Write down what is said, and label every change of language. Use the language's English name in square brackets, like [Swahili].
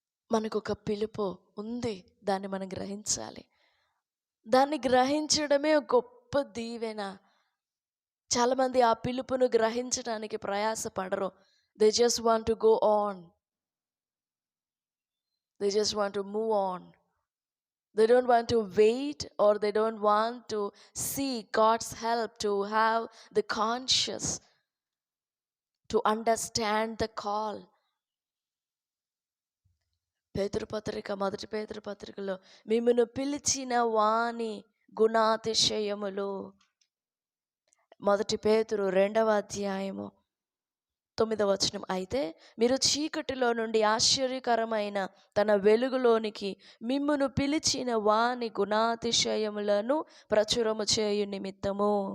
[Telugu] మనకు ఒక పిలుపు ఉంది, దాన్ని మనం గ్రహించాలి. దాన్ని గ్రహించడమే గొప్ప దీవెన. చాలామంది ఆ పిలుపును గ్రహించడానికి ప్రయాసపడరు. [English] They just want to go on, they just want to move on. They don't want to wait, or they don't want to seek God's help to have the conscious, to understand the call. [Telugu] మొదటి పేతురు పత్రికలో మిమ్మును పిలిచిన వాని గుణాతిశయములు, మొదటి పేతురు 2వ అధ్యాయము 9వ వచనం. అయితే మీరు చీకటిలో నుండి ఆశ్చర్యకరమైన తన వెలుగులోనికి మిమ్మును పిలిచిన వాని గుణాతిశయములను ప్రచురము చేయు నిమిత్తము.